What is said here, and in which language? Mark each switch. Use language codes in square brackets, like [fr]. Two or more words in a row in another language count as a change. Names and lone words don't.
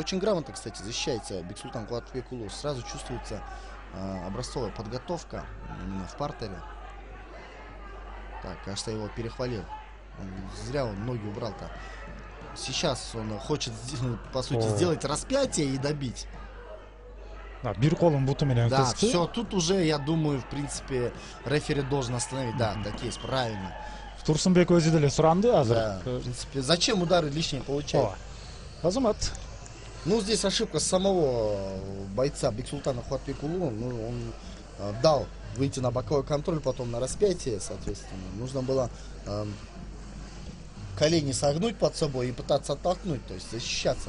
[ru] Очень грамотно, кстати, защищается Бексултан Кулатбек Улу. Сразу чувствуется образцовая подготовка именно в партере. Так, кажется, его перехвалил. Зря он ноги убрал-то. Сейчас он хочет, по сути, сделать распятие и добить. [ky] Бир колун буту менен [ru] Да, [ky] кысты. [ru] все, тут уже, я думаю, в принципе, рефери должен остановить. Да, так есть, правильно. [ky] Турсунбек өзү деле суранды азыр. [ru] Да, в принципе, зачем удары лишние получать? [ky] Азамат. [ru] Ну, здесь ошибка самого бойца Бексултана Кулатбек Улу. Ну, он дал выйти на боковой контроль, потом на распятие, соответственно. Нужно было колени согнуть под собой и пытаться оттолкнуть, то есть защищаться.